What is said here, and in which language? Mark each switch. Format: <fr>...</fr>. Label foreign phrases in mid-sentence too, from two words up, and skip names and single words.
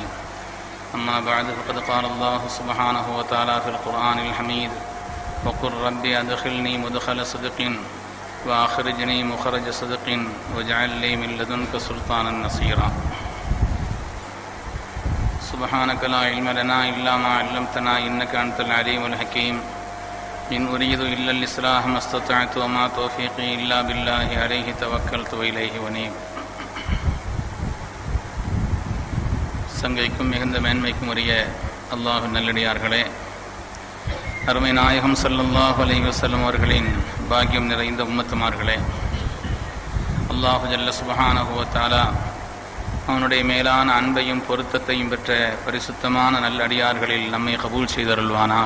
<ar>أما بعد فقد قال الله سبحانه وتعالى في القرآن الحميد وقل رب أدخلني مدخل صدق وأخرجني مخرج صدق واجعل لي من لدنك سلطانا نصيرا. سبحانك لا علم لنا إلا ما علمتنا إنك أنت العليم الحكيم إن أريد إلا الإصلاح ما استطعت وما توفيقي إلا بالله عليه توكلت وإليه أنيب.</ar> <ta>சங்கைக்கும் மிகுந்த மேன்மைக்கும் உரிய அல்லாஹ் நல்லடியார்களே, அருமை நாயகம்</ta> <ar>صلى الله عليه وسلم</ar> <ta>அவர்களின் பாக்கியம் நிறைந்த உம்மத்துமார்களே, அல்லாஹ்</ta> <ar>جل سبحانه وتعالى</ar> <ta>அவனுடைய மேலான அன்பையும் பொருத்தத்தையும் பெற்ற பரிசுத்தமான நல்லடியார்களில் நம்மை கபூல் செய்தருள்வானாக.</ta>